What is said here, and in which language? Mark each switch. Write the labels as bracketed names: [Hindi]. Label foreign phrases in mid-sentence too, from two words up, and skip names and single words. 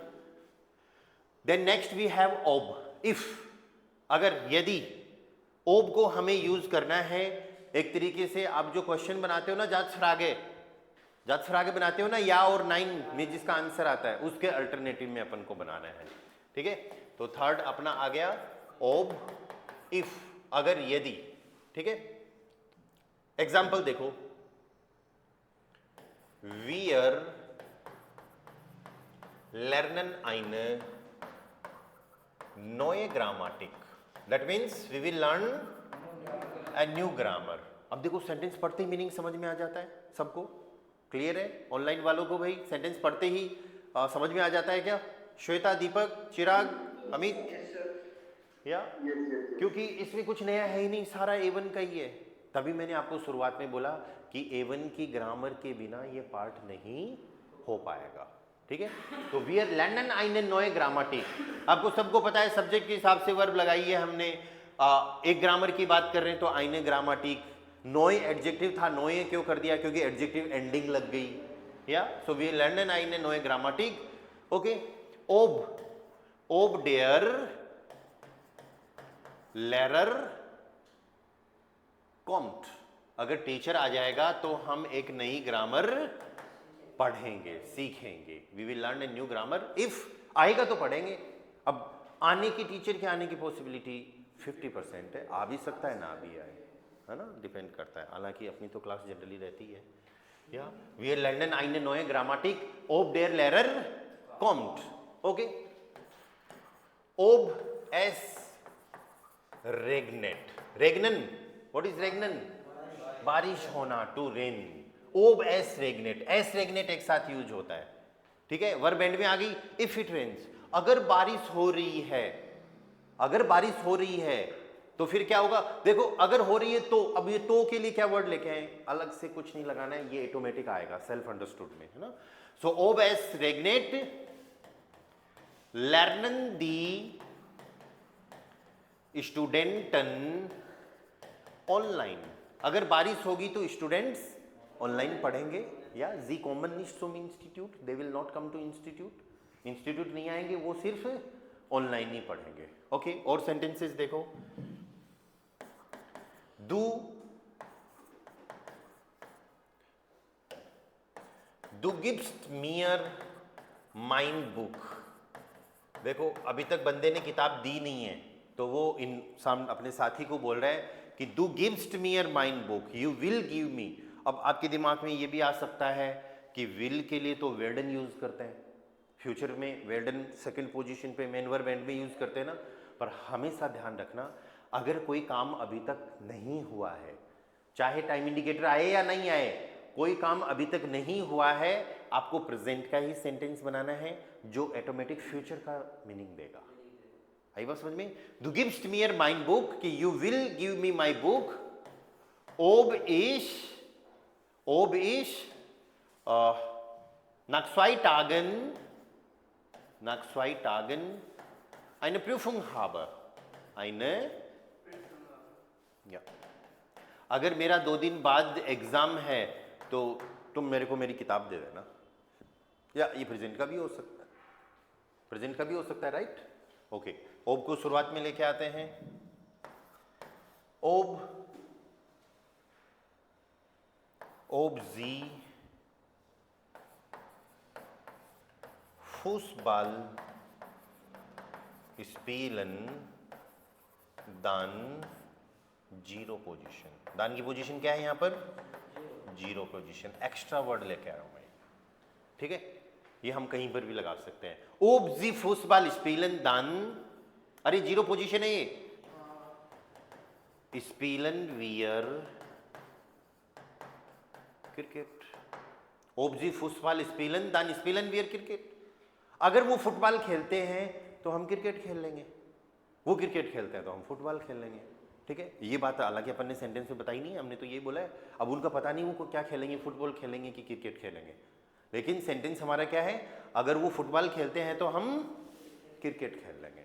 [English] then next we have [Hindi] ओब, इफ, अगर यदि ओब को हमें यूज करना है एक तरीके से, आप जो क्वेश्चन बनाते हो ना जात फरागे बनाते हो ना, या और 9 में जिसका आंसर आता है उसके अल्टरनेटिव में अपन को बनाना है, ठीक है। तो थर्ड अपना आ गया ओब, इफ, अगर यदि, ठीक है। एग्जाम्पल देखो, [German] wir lernen eine neue Grammatik, [English] that means we will learn a new grammar। [Hindi] अब देखो सेंटेंस पढ़ते ही मीनिंग समझ में आ जाता है, सबको क्लियर है? ऑनलाइन वालों को भाई सेंटेंस पढ़ते ही समझ में आ जाता है क्या? श्वेता, दीपक, चिराग, अमित, या क्योंकि इसमें कुछ नया है ही नहीं, सारा A1 का ही है। तभी मैंने आपको शुरुआत में बोला कि A1 की ग्रामर के बिना ये पार्ट नहीं हो पाएगा, ठीक है। [German] तो wir lernen eine neue Grammatik, [Hindi] आपको सबको पता है सब्जेक्ट के हिसाब से वर्ब लगाई है हमने, एक ग्रामर की बात कर रहे हैं तो [German] eine Grammatik, [Hindi] नोए एडजेक्टिव था, नोए क्यों कर दिया? क्योंकि [English] adjective ending [Hindi] लग गई, या सो वी [German] lernen eine neue Grammatik, [Hindi] ओके। [German] ob der Lehrer kommt, [Hindi] अगर टीचर आ जाएगा तो हम एक नई ग्रामर पढ़ेंगे, सीखेंगे। [English] we will learn a new grammar. [Hindi] इफ आएगा तो पढ़ेंगे। अब आने की, टीचर के आने की पॉसिबिलिटी 50% है, आ भी सकता है ना भी आए, है ना, डिपेंड करता है। हालांकि अपनी तो क्लास जनरली रहती है। [German] ja wir lernen eine neue Grammatik ob der Lehrer kommt. Okay? Ob es regnet. Regnen. [English] What is regnen? [Hindi] बारिश होना, [English] to rain. [German] ob es regnet. es regnet [Hindi] एक साथ यूज होता है, ठीक है। [English] verb end [Hindi] में आ गई [English] if it rains. [Hindi] अगर बारिश हो रही है, अगर बारिश हो रही है तो फिर क्या होगा? देखो, अगर हो रही है तो, अब ये तो के लिए क्या वर्ड लेके आए? अलग से कुछ नहीं लगाना है, ये ऑटोमेटिक आएगा [English] self understood [Hindi] में, है ना। [German] सो ob es regnet lernen die Studenten online. [Hindi] अगर बारिश होगी तो स्टूडेंट्स ऑनलाइन पढ़ेंगे। [German] ja sie kommen nicht zum Institut, [English] they will not come to Institute. [Hindi] इंस्टीट्यूट नहीं आएंगे, वो सिर्फ ऑनलाइन ही पढ़ेंगे। ओके, और सेंटेंसेस देखो। [German] Du gibst mir mein Buch. [Hindi] देखो, अभी तक बंदे ने किताब दी नहीं है, तो वो अपने साथी को बोल रहा है कि [German] du gibst mir mein Buch, [English] you will give me. [Hindi] अब आपके दिमाग में ये भी आ सकता है कि will के लिए तो वेल्डन यूज करते हैं, फ्यूचर में वेल्डन [English] second position [Hindi] पे [English] main verb [Hindi] एंड में यूज करते हैं ना। पर हमेशा ध्यान रखना, अगर कोई काम अभी तक नहीं हुआ है, चाहे [English] time indicator [Hindi] आए या नहीं आए, कोई काम अभी तक नहीं हुआ है, आपको प्रेजेंट का ही सेंटेंस बनाना है जो ऑटोमेटिक फ्यूचर का मीनिंग देगा। आई बात समझ में? [German] Du gibst mir mein Buch कि [English] you will give me my book [German] ob ich nach 2 Tagen eine Prüfung habe. Ja. [Hindi] अगर मेरा 2 दिन बाद एग्जाम है तो तुम मेरे को मेरी किताब दे देना। या ये प्रेजेंट का भी हो सकता है, प्रेजेंट का भी हो सकता है, राइट। ओके, ओब को शुरुआत में लेके आते हैं। [German] ob sie Fußball spielen dann [English] zero position. [Hindi] दान की पोजीशन क्या है यहां पर? [English] zero position. extra word [Hindi] लेके आ रहा हूं मैं, ठीक है। ये हम कहीं पर भी लगा सकते हैं। [German] ob sie Fußball spielen dann, [Hindi] अरे जीरो पोजीशन है ये। [German] spielen wir क्रिकेट। ob sie Fußball spielen dann spielen wir क्रिकेट। [Hindi] अगर वो फुटबॉल खेलते हैं तो हम क्रिकेट खेल लेंगे, वो क्रिकेट खेलते हैं तो हम फुटबॉल खेल लेंगे, ठीक है। ये बात हालांकि अपन ने सेंटेंस में बताई नहीं है, हमने तो ये बोला है। अब उनका पता नहीं वो क्या खेलेंगे, फुटबॉल खेलेंगे कि क्रिकेट खेलेंगे, लेकिन सेंटेंस हमारा क्या है? अगर वो फुटबॉल खेलते हैं तो हम क्रिकेट खेल लेंगे।